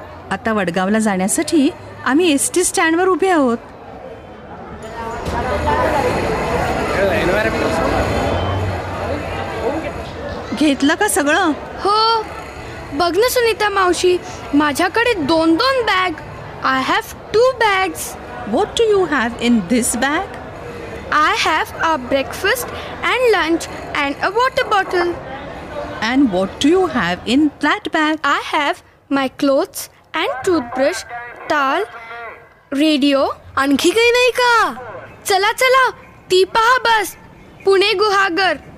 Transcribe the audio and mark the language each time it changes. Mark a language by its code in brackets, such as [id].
[mr] आता वडगावला जाण्यासाठी आम्ही ST स्टँडवर उभे आहोत. घेतलं का सगळं? हो, बघ ना सुनीता मावशी, माझ्याकडे 2 bag. [en] I have 2 bags. What do you have in this bag? I have a breakfast and lunch and a water bottle. And what do you have in that bag? I have my clothes and toothbrush, towel, radio. [mr] आणखी काही नाही का? चला चला, ती पहा बस, पुणे गुहागर.